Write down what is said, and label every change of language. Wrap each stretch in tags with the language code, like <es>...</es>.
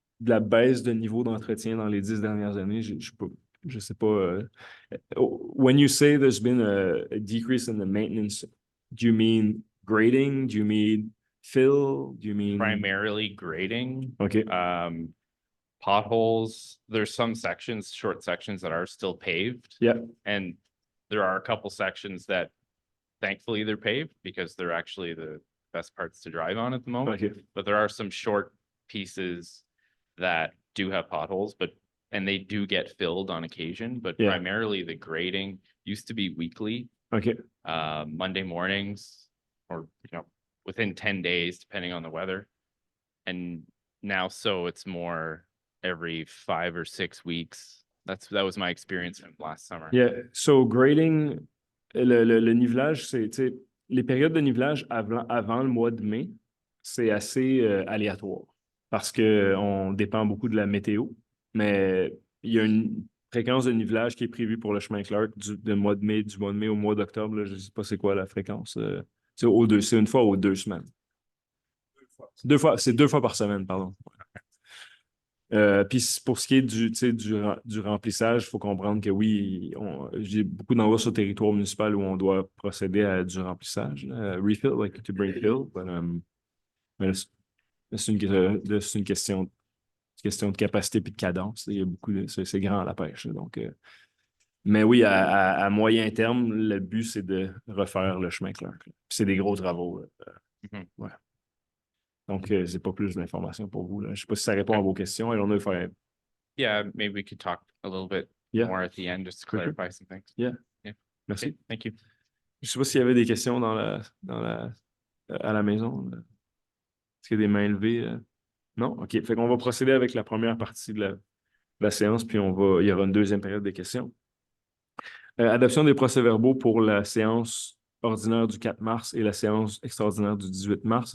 <fr>de la baisse de niveau d'entretien dans les 10 dernières années. Je sais pas.</fr> <en>When you say there's been a decrease in the maintenance, do you mean grading? Do you mean fill? Do you mean... Primarily grading. Okay. Potholes, there's some sections, short sections that are still paved. Yeah. And there are a couple sections that thankfully they're paved because they're actually the best parts to drive on at the moment. Okay. But there are some short pieces that do have potholes, and they do get filled on occasion, but Yeah. primarily the grading used to be weekly, Okay. Monday mornings, or within 10 days, depending on the weather. And now it's more every 5 or 6 weeks. That was my experience from last summer. Yeah.</en> <fr>So grading, le nivelage, c'est, tu sais, les périodes de nivelage avant le mois de mai, c'est assez aléatoire parce qu'on dépend beaucoup de la météo, mais il y a une fréquence de nivelage qui est prévue pour le chemin Clark du mois de mai au mois d'octobre. Là, je ne sais pas c'est quoi la fréquence. C'est une fois aux 2 semaines. C'est 2 fois par semaine, pardon. Puis pour ce qui est du remplissage, il faut comprendre que oui, j'ai beaucoup d'endroits sur le territoire municipal où on doit procéder à du remplissage.</fr> <en>Refill, like to bring fill.</en> <fr>Mais c'est une question de capacité et de cadence. Il y a beaucoup c'est grand à la pêche. Donc, mais oui, à moyen terme, le but, c'est de refaire le chemin Clark. C'est des gros travaux. Ouais. Donc, c'est pas plus d'informations pour vous. Là. Je ne sais pas si ça répond à vos questions.</fr> <en>I don't know if I... Yeah, maybe we could talk a little bit more at the end just to clarify some things. Yeah. Yeah.</en> <fr>Merci.</fr> <en>Okay, thank you.</en> <fr>Je ne sais pas s'il y avait des questions à la maison. Est-ce qu'il y a des mains levées? Non? OK. Fait qu'on va procéder avec la première partie de la séance, puis il y aura une deuxième période de questions. Adoption des procès-verbaux pour la séance ordinaire du 4 mars et la séance extraordinaire du 18 mars.</fr>